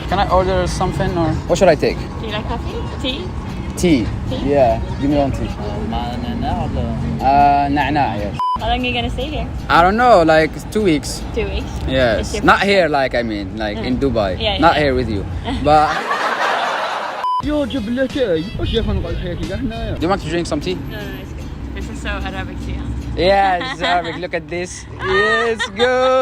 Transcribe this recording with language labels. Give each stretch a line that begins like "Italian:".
English: can I order something or what should I take Do you like coffee? Tea? tea yeah give me one tea نعناع yes How long are you gonna stay here? I don't know like 2 weeks 2 weeks. yes It's your not here like I mean like in Dubai Yeah, not yeah. here with you but
Arabic: يا جبلتي واش يا اخو نقعد حياتي كاع هنايا
English: do you want to drink some tea No, it's good. This is so Arabic tea, huh? yes Arabic look at this yes go